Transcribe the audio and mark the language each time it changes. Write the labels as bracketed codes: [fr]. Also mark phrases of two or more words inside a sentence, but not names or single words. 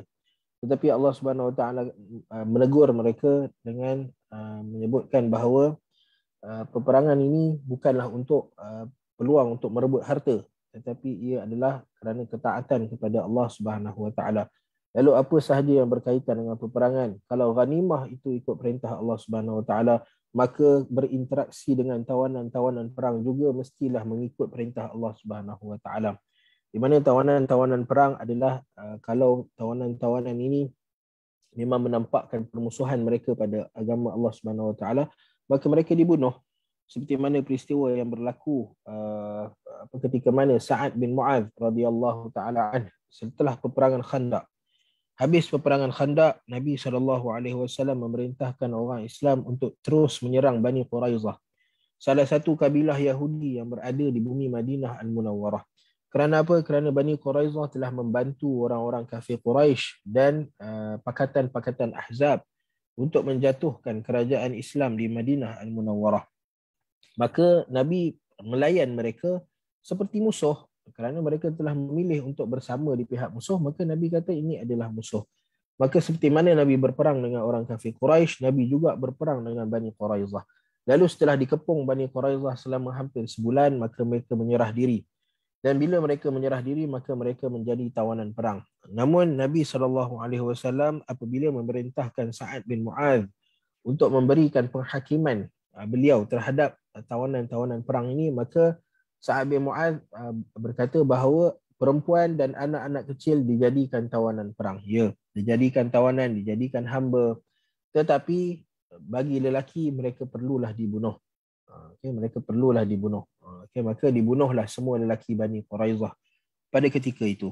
[ms] Tetapi [ar] الله سبحانه وتعالى [ms] menegur mereka dengan menyebutkan bahawa peperangan ini bukanlah untuk peluang untuk merebut harta, tetapi ia adalah kerana ketaatan kepada [ar] الله سبحانه وتعالى. [ms] Lalu apa sahaja yang berkaitan dengan peperangan? Kalau ghanimah itu ikut perintah [ar] الله سبحانه وتعالى, [ms] maka berinteraksi dengan tawanan-tawanan perang juga mestilah mengikut perintah [ar] الله سبحانه وتعالى. [ms] Di mana tawanan-tawanan perang adalah kalau tawanan-tawanan ini memang menampakkan permusuhan mereka pada agama [ar] الله سبحانه وتعالى, [ms] maka mereka dibunuh. seperti mana peristiwa yang berlaku ketika mana Sa'ad bin Mu'adz [ar] رضي الله تعالى عنه [ms] setelah peperangan Khandaq. Habis peperangan Khandaq, Nabi SAW memerintahkan orang Islam untuk terus menyerang Bani Quraizah, salah satu kabilah Yahudi yang berada di bumi Madinah Al-Munawwarah. Kerana apa? Kerana Bani Quraizah telah membantu orang-orang kafir Quraisy dan pakatan-pakatan Ahzab untuk menjatuhkan kerajaan Islam di Madinah Al-Munawwarah. Maka Nabi melayan mereka seperti musuh. Kerana mereka telah memilih untuk bersama di pihak musuh, maka Nabi kata ini adalah musuh. Maka seperti mana Nabi berperang dengan orang kafir Quraisy, Nabi juga berperang dengan Bani Quraizah. Lalu setelah dikepung Bani Quraizah selama hampir sebulan, maka mereka menyerah diri. Dan bila mereka menyerah diri, maka mereka menjadi tawanan perang. Namun Nabi SAW apabila memerintahkan Sa'ad bin Mu'adz untuk memberikan penghakiman beliau terhadap tawanan-tawanan perang ini, maka Sa'ad bin Mu'adz berkata bahawa perempuan dan anak-anak kecil dijadikan tawanan perang. Ya, dijadikan tawanan, dijadikan hamba. Tetapi bagi lelaki mereka perlulah dibunuh. Okay, mereka perlulah dibunuh. Okay, maka dibunuhlah semua lelaki Bani Quraizah pada ketika itu.